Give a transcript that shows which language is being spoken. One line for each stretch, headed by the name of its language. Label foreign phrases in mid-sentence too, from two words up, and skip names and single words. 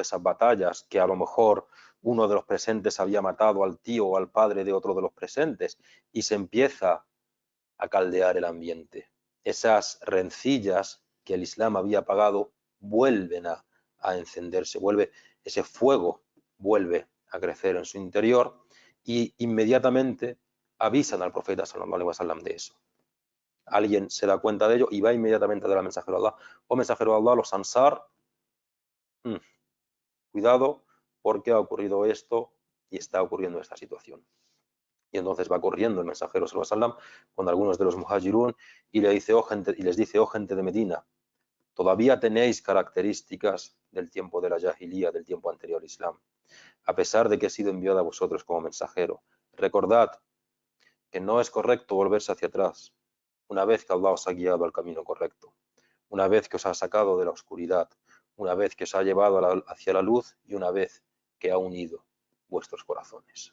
Spanish: Esas batallas que a lo mejor uno de los presentes había matado al tío o al padre de otro de los presentes y se empieza a caldear el ambiente. Esas rencillas que el Islam había apagado vuelven a encenderse, ese fuego vuelve a crecer en su interior y inmediatamente avisan al profeta
Arabic: صلى الله عليه وسلم
Spanish: de eso. alguien se da cuenta de ello y va inmediatamente a dar al mensajero de Allah: oh mensajero de Allah, los Ansar, cuidado porque ha ocurrido esto y está ocurriendo esta situación. Y entonces va corriendo el mensajero
Arabic: صلى الله عليه وسلم
Spanish: con algunos de los muhajirun y le dice: oh gente, y les dice: oh gente de Medina, todavía tenéis características del tiempo de la Jahiliya, del tiempo anterior al Islam, a pesar de que he sido enviado a vosotros como mensajero. Recordad que no es correcto volverse hacia atrás una vez que Allah os ha guiado al camino correcto, una vez que os ha sacado de la oscuridad, una vez que os ha llevado hacia la luz y una vez que ha unido vuestros corazones.